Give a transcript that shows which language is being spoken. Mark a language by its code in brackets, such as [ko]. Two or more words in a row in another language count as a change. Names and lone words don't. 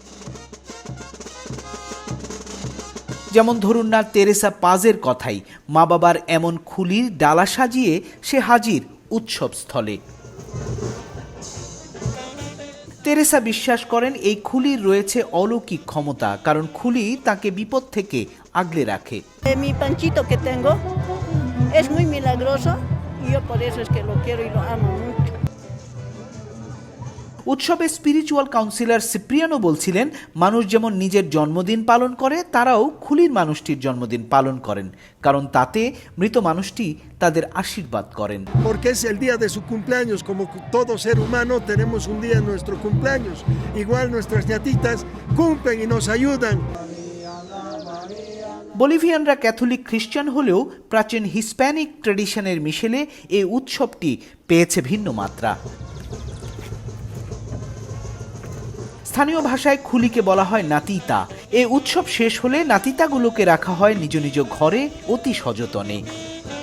[bn] যেমন ধরুন না তেরেসা পাজের কথাই, মা বাবার এমন খুলির ডালা সাজিয়ে সে হাজির উৎসবস্থলে। তেরেসা বিশ্বাস করেন এই খুলির রয়েছে অলৌকিক ক্ষমতা, কারণ খুলি তাকে বিপদ থেকে আগলে রাখে। [es] Mi panchito que tengo es muy milagroso y yo por eso es que lo quiero y lo amo mucho. [bn] উৎসবে [en] spiritual counsellor [bn] সিপ্রিয়ানো বলছিলেন, মানুষ যেমন নিজের জন্মদিন পালন করে, তারাও খুলির মানুষটির জন্মদিন পালন করেন, কারণ তাতে মৃত মানুষটি তাদের আশীর্বাদ করেন। [es] Porque es el día de su cumpleaños, como todo ser humano tenemos un día en nuestro cumpleaños. Igual nuestras ñatitas cumplen y nos ayudan. [bn] বলিভিয়ানরা ক্যাথলিক খ্রিস্টান হলেও প্রাচীন [en] Hispanic traditionের [bn] মিশেলে এই উৎসবটি পেয়েছে ভিন্ন মাত্রা। স্থানীয় ভাষায় খুলিকে বলা হয় নাতিতা। এই উৎসব শেষ হলে নাতিতাগুলোকে রাখা হয় নিজ নিজ ঘরে অতি সযতনে।